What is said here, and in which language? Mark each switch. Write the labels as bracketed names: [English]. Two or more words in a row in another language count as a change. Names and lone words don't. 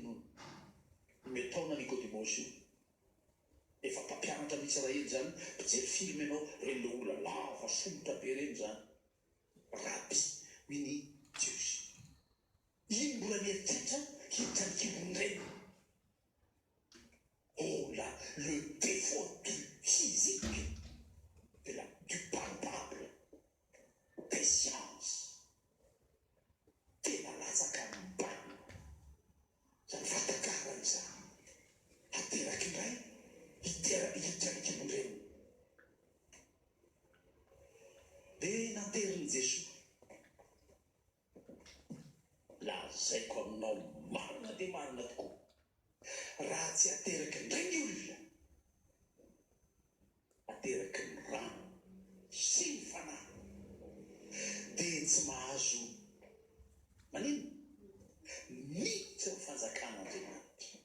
[Malagasy] No metaona Nikodemosy io efa mpampianatra ny Israely zany, mpijery film ianao reny le olona lava somotra be reny zany, rabi mini Diosy, iny mbola mieritreritra hiditra ny kibony reny. [French] Oh là, le défaut du physique, du palpable, des sciences, [Malagasy] tena latsaka mibany zany vatakarany zany. Ateraky indray hiditra ny kibony reny. Dia nanteriny Jesosy, lazaiko aminao marina dia marina tokoa, raha tsy ateraky indray ny olona, ateraky ny rano sy ny fanahy, dia tsy mahazo manino miditra ny fanjakan'Andriamanitra.